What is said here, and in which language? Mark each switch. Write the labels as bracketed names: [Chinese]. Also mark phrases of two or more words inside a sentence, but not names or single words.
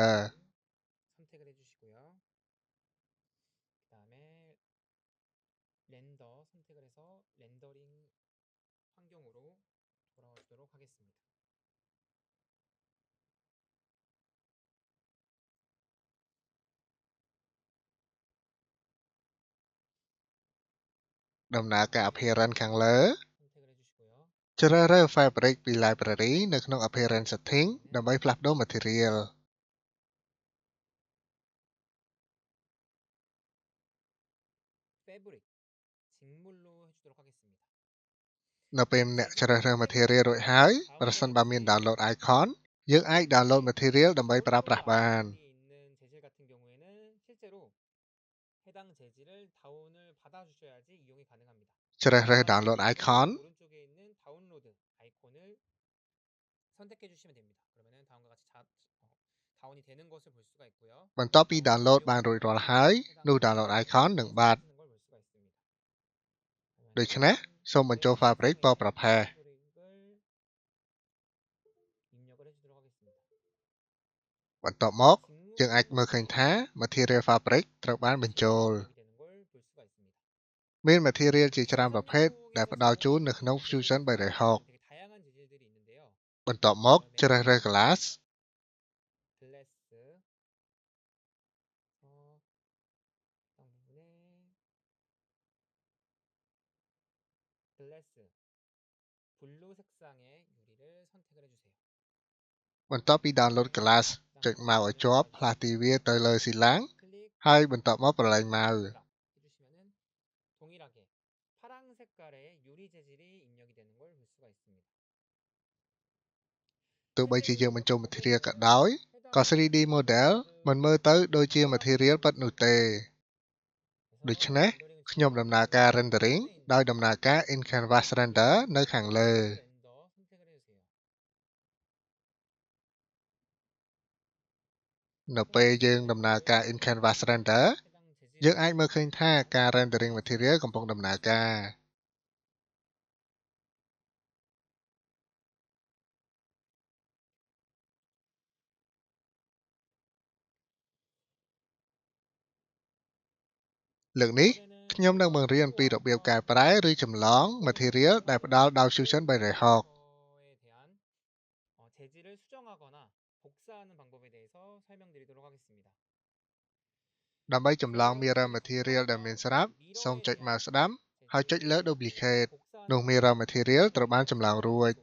[Korean] 선택을 해주시고요. 그 다음에 렌더 선택을 해서 렌더링 환경으로 돌아와주도록 하겠습니다. [Khmer] ដំណើរការ appearance ខាងលើ [Korean] 선택을 해주시고요. [Khmer] ជ្រើសរើស fabric ពី library នៅក្នុង [English] appearance setting [Khmer] ដើម្បីផ្លាស់ប្ដូរ material [Korean] fabric 직물로 해주도록 하겠습니다. [Khmer] នៅពេលអ្នកជ្រើសរើស material រួចហើយប្រសិនបើមាន [English] download icon [Khmer] យើងអាច [English] download material [Khmer] ដើម្បីប្រើប្រាស់បាន [Korean] 있는 재질 같은 경우에는 실제로 해당 재질을 다운을 받아주셔야지 이용이 가능합니다. [Khmer] ជ្រើសរើស [English] download icon [Korean] 오른쪽에 있는 다운로드 아이콘을 선택해 주시면 됩니다. 그러면은 다음과 같이 다운이 되는 것을 볼 수가 있고요. [Khmer] បន្ទាប់ពី download បានរួចរាល់ហើយនោះ [English] download icon [Khmer] នឹងបាត់ [Korean] 걸 볼 수가 있습니다. [Khmer] ដូច្នេះសូមបញ្ចូល fabric ពណ៌ប្រផេះ [Korean] 입력을 해주도록 하겠습니다. [Khmer] បន្ទាប់មកយើងអាចមើលឃើញថា [English] material fabric [Khmer] ត្រូវបានបញ្ចូល [Korean] 되는 걸 볼 수가 있습니다. [Khmer] មាន material ជាច្រើនប្រភេទដែលផ្ដល់ជូននៅក្នុង Fusion 360 [Korean] 되게 다양한 재질들이 있는데요. [Khmer] បន្ទាប់មកជ្រើសរើស glass [Korean] 글래스 부분에 [English] glass blue [Korean] 색상의 유리를 선택을 해주세요. [Khmer] បន្ទាប់ពី [English] download glass [Khmer] ចុចម៉ៅឲ្យជាប់ផ្លាស់ទីវាទៅលើស៊ីឡាំង [Korean] 클릭 [Khmer] ហើយបន្ទាប់មកប្រឡែងម៉ៅ [Korean] 해주시면은 동일하게 파랑 색깔의 유리 재질이 입력이 되는 걸 볼 수가 있습니다. [Khmer] ទោះបីជាយើងបញ្ចូល material ក៏ដោយក៏ 3D model មិនមើលទៅដូចជា material ពិតនោះទេ ដូច្នេះខ្ញុំដំណើរការ rendering ដោយដំណើរការ [English] in canvas render [Khmer] នៅខាងលើ [Korean] 렌더 선택을 해주세요. [Khmer] នៅពេលយើងដំណើរការ [English] in canvas render [Korean] 해당 재질 [Khmer] យើងអាចមើលឃើញថាការ [English] rendering material [Khmer] កំពុងដំណើរការ លើកនេះខ្ញុំនឹងបង្រៀនពីរបៀបកែប្រែឬចម្លង material ដែលផ្ដល់ដោយ Fusion 360 [Korean] 에 대한 재질을 수정하거나 복사하는 방법에 대해서 설명드리도록 하겠습니다. [Khmer] ដើម្បីចម្លង [English] mirror material [Khmer] ដែលមានស្រាប់សូមចុចម៉ៅស្ដាំហើយចុចលើ duplicate នោះ [English] mirror material [Khmer] ត្រូវបានចម្លងរួច